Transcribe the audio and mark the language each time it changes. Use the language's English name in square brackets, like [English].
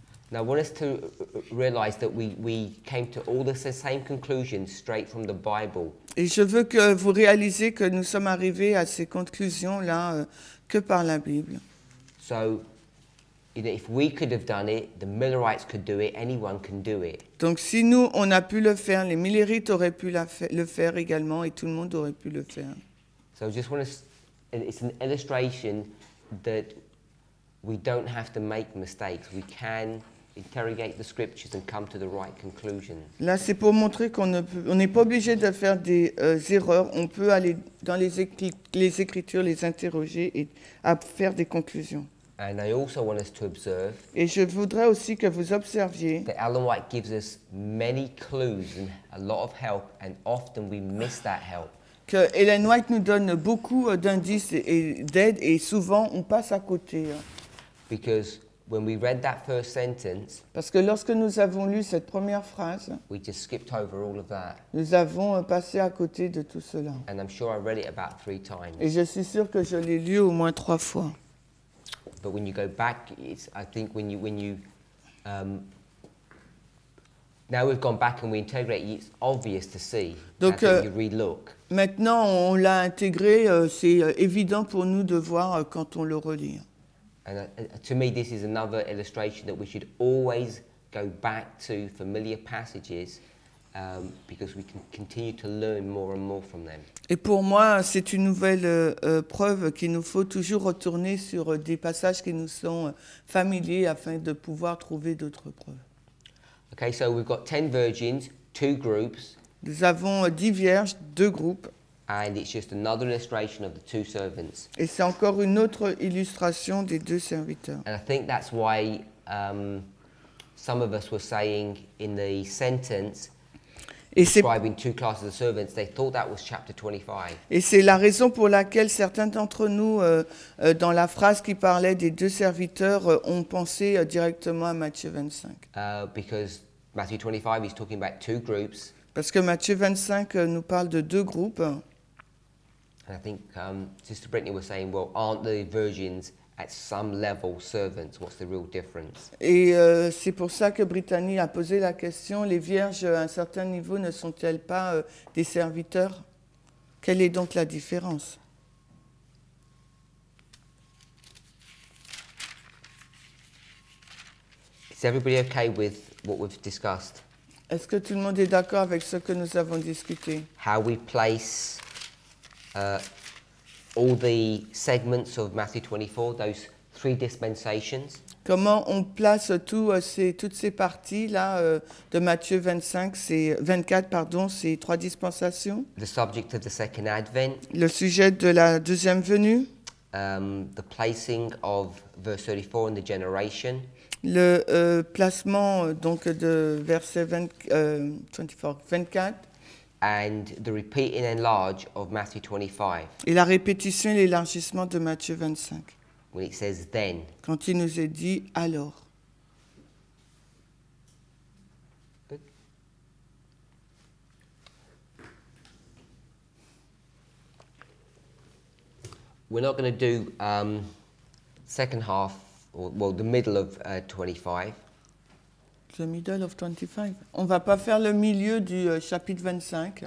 [English] Now I want us to realize that we came to all the same conclusions straight from the Bible. [French] Et je veux que vous réalisez que nous sommes arrivés à ces conclusions-là que par la Bible. [English] So, you know, if we could have done it, the Millerites could do it, anyone can do it. [French] Donc si nous, on a pu le faire, les Millerites auraient pu le faire également et tout le monde aurait pu le faire. [English] So I just want to, it's an illustration that we don't have to make mistakes. We can interrogate the scriptures and come to the right conclusion. [French] Là, c'est pour montrer qu'on n'est pas obligé de faire des erreurs. On peut aller dans les Écritures, les interroger et à faire des conclusions. [English] And I also want us to observe [French] Et je voudrais aussi que vous observiez [English] that Ellen White gives us many clues and a lot of help, and often we miss that help. [French] que Ellen White nous donne beaucoup d'indices et d'aide, et souvent on passe à côté. [English] Because when we read that first sentence, [French] Parce que lorsque nous avons lu cette première phrase, [English] we just skipped over all of that. [French] nous avons passé à côté de tout cela. [English] And I'm sure I read it about 3 times. [French] Et je suis sûre que je l'ai lu au moins 3 fois. [English] But when you go back, I think when you now we've gone back and we integrate, it's obvious to see. [French] Donc, [English] When you relook. [French] Maintenant, on l'a intégré, c'est évident pour nous de voir quand on le relit. [English] And to me, this is another illustration that we should always go back to familiar passages because we can continue to learn more and more from them. [French] Et pour moi, c'est une nouvelle preuve qu'il nous faut toujours retourner sur des passages qui nous sont familiers afin de pouvoir trouver d'autres preuves. [English] Okay, so we've got 10 virgins, 2 groups, [French] Nous avons 10 vierges, 2 groupes, [English] and it's just another illustration of the 2 servants. [French] et c'est encore une autre illustration des 2 serviteurs. [English] And I think that's why some of us were saying in the sentence, [French] Et c'est [English] describing 2 classes of servants, they thought that was chapter 25. [French] la raison pour laquelle certains d'entre nous, dans la phrase qui parlait des 2 serviteurs, ont pensé directement à Matthieu 25. [English] Because Matthew 25 is talking about 2 groups. [French] Parce que Matthieu 25 nous parle de 2 groupes. [English] And I think Sister Brittany was saying, well, aren't the virgins at some level servants? What's the real difference? [French] Et c'est pour ça que Brittany a posé la question, les vierges à un certain niveau ne sont-elles pas des serviteurs? Quelle est donc la différence? [English] Is everybody okay with what we've discussed? [French] Est-ce que tout le monde est d'accord avec ce que nous avons discuté? [English] How we place all the segments of Matthew 24, those 3 dispensations, [French] Comment on place toutes ces parties-là de Matthieu 24, ces 3 dispensations? [English] the subject of the second advent, [French] Le sujet de la deuxième venue, [English] the placing of verse 34 in the generation, [French] le placement donc de verset 24, [English] and the repeat and enlarge of Matthew 25, [French] et la répétition et l'élargissement de Matthieu 25, [English] when it says then. [French] quand il nous est dit « alors ». [English] Good. We're not going to do second half, or well, the middle of 25. The middle of 25. [French] On ne va pas faire le milieu du chapitre 25,